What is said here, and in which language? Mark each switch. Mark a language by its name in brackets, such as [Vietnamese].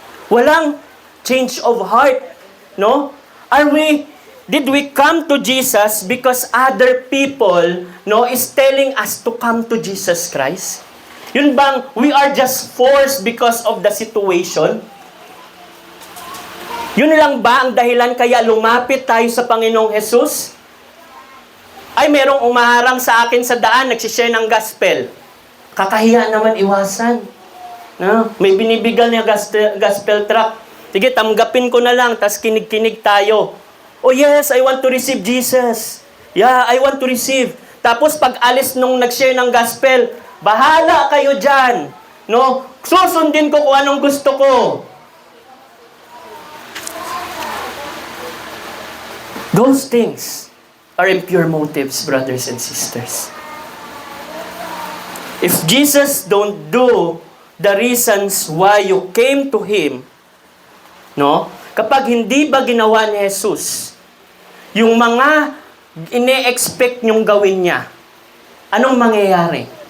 [English] Walang change of heart, no? Did we come to Jesus because other people, no, is telling us to come to Jesus Christ? [Filipino] Yun bang [English] we are just forced because of the situation? [Filipino] Yun lang ba ang dahilan kaya lumapit tayo sa Panginoong Jesus? Ay, merong umaharang sa akin sa daan, nagsishare ng gospel. Kakahiya naman iwasan. No? May binibigyan niya gospel tract. Sige, tanggapin ko na lang, tas kinig-kinig tayo. [English] Oh yes, I want to receive Jesus. Yeah, I want to receive. [Filipino] Tapos pag alis nung nag-share ng gospel, bahala kayo dyan. No? Susundin ko kung anong gusto ko. [English] Those things are impure motives, brothers and sisters. If Jesus don't do the reasons why you came to Him, no? [Filipino] Kapag hindi ba ginawa ni Jesus yung mga ine-expect niyong gawin niya, anong mangyayari?